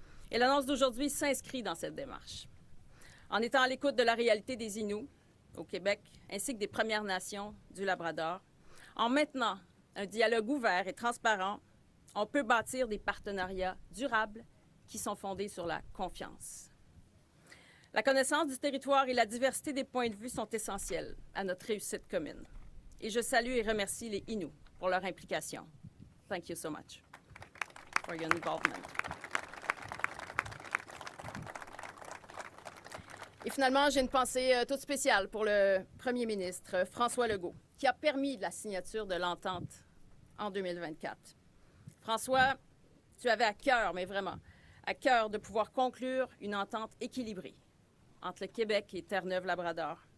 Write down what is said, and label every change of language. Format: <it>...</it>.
<fr>Et l'annonce d'aujourd'hui s'inscrit dans cette démarche. En étant à l'écoute de la réalité des Inuits au Québec, ainsi que des Premières Nations du Labrador, en maintenant un dialogue ouvert et transparent, on peut bâtir des partenariats durables qui sont fondés sur la confiance. La connaissance du territoire et la diversité des points de vue sont essentielles à notre réussite commune. Et je salue et remercie les Inuits pour leur implication.</fr> <en>Thank you so much for your involvement.</en> <fr>Et finalement, j'ai une pensée toute spéciale pour le premier ministre, François Legault, qui a permis la signature de l'entente en 2024. François, tu avais à cœur, mais vraiment, à cœur de pouvoir conclure une entente équilibrée entre le Québec et Terre-Neuve-Labrador.</fr>